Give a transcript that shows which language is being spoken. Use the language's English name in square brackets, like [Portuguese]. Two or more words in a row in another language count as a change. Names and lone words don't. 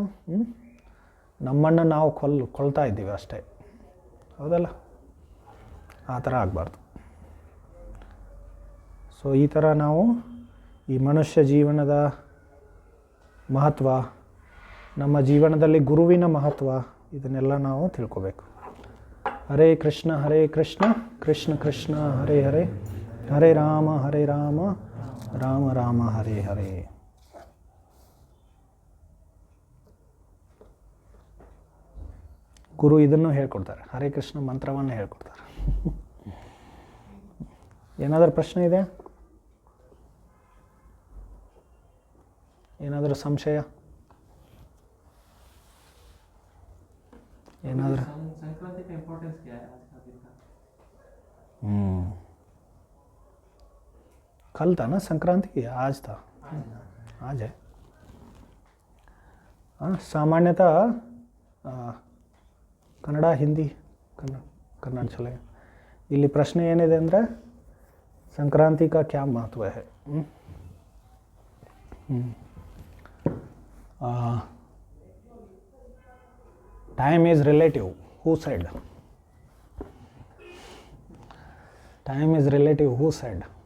[Kannada] ನಮ್ಮನ್ನು ನಾವು ಕೊಲ್ತಾ ಇದ್ದೀವಿ ಅಷ್ಟೇ, ಹೌದಲ್ಲ? ಆ ಥರ ಆಗಬಾರ್ದು. ಸೊ ಈ ಥರ ನಾವು ಈ ಮನುಷ್ಯ ಜೀವನದ ಮಹತ್ವ, ನಮ್ಮ ಜೀವನದಲ್ಲಿ ಗುರುವಿನ ಮಹತ್ವ, ಇದನ್ನೆಲ್ಲ ನಾವು ತಿಳ್ಕೋಬೇಕು. ಹರೇ ಕೃಷ್ಣ ಕೃಷ್ಣ ಕೃಷ್ಣ ಹರೇ ಹರೇ, ಹರೇ ರಾಮ ರಾಮ ರಾಮ ಹರೇ ಹರೇ. ಗುರು ಇದನ್ನು ಹೇಳ್ಕೊಡ್ತಾರೆ, ಹರೇ ಕೃಷ್ಣ ಮಂತ್ರವನ್ನು ಹೇಳ್ಕೊಡ್ತಾರೆ. ಏನಾದರೂ ಪ್ರಶ್ನೆ ಇದೆ? ಏನಾದರೂ ಸಂಶಯ? ಏನಾದರೂ? [Hindi] संक्रांति का इम्पोर्टेंस क्या है आज का दिन का? कल था ना संक्रांति, आज था, आज है. हाँ, सामान्यतः ಕನ್ನಡ, ಹಿಂದಿ, ಕನ್ನಡ ಚಲೇगा. [Kannada] ಇಲ್ಲಿ ಪ್ರಶ್ನೆ ಏನಿದೆ ಅಂದರೆ ಸಂಕ್ರಾಂತಿ [Hindi] का क्या महत्व है? [English] Time is relative. Who said? Time is relative. Who said?